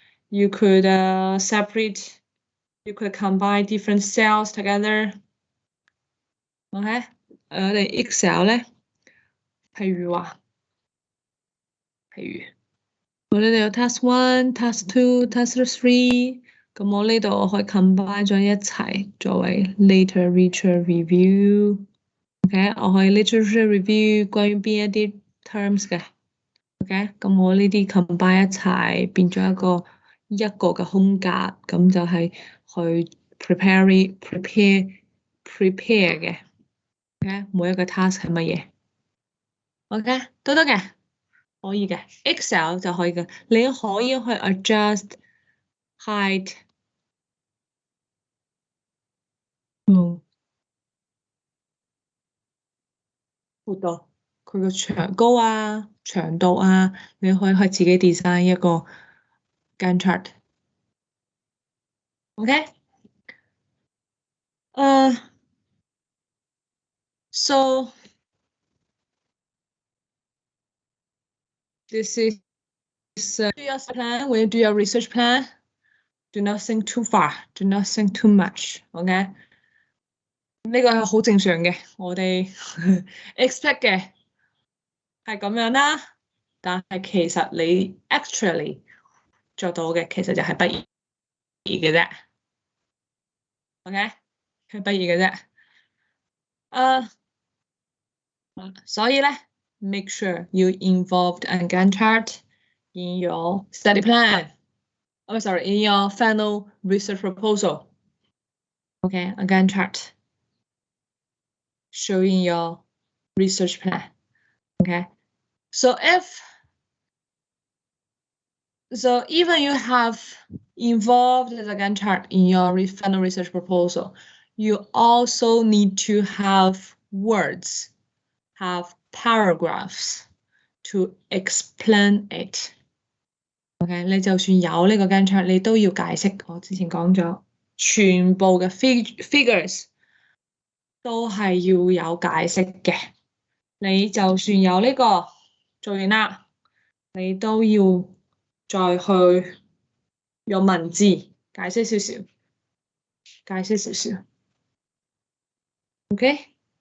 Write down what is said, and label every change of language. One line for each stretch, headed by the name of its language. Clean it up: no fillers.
English: You could separate. You could combine different cells together.
Cantonese: OK，你 Excel 咧，譬如我呢度有 task 1、task 2、task 3，咁我呢度我可以 combine 咗一齊作為 later literature review。 OK，我可以 literature review 關於邊一啲 terms 嘅。 OK，咁我呢啲 combine 一齊變咗一個嘅空格，咁就係去 prepare 嘅。 OK，每一個 task 係乜嘢 ？OK，都得嘅，可以嘅。 Excel 就可以嘅，你可以去 adjust height。好多佢個長高啊、長度啊，你可以去自己 design 一個 Gantt chart。
English: OK， so this is do your plan. When you do your research plan, do not think too far. Do not think too much.
Cantonese: OK， 呢個係好正常嘅，我哋 expect 嘅係咁樣啦。但係其實你 actually 做到嘅，其實就係不易嘅啫。 OK， 係不易嘅啫。所以咧
English: ，make sure you involved a Gantt chart in your study plan. Oh, sorry, in your final research proposal. Okay, a Gantt chart showing your research plan. Okay, so even you have involved the Gantt chart in your final research proposal, you also need to have words, have paragraphs to explain it.
Cantonese: OK， 你就算有呢個Gantt chart，你都要解釋。我之前講咗，全部嘅 figures 都係要有解釋嘅。你就算有呢個做完啦，你都要再去用文字解釋少少，解釋少少。OK？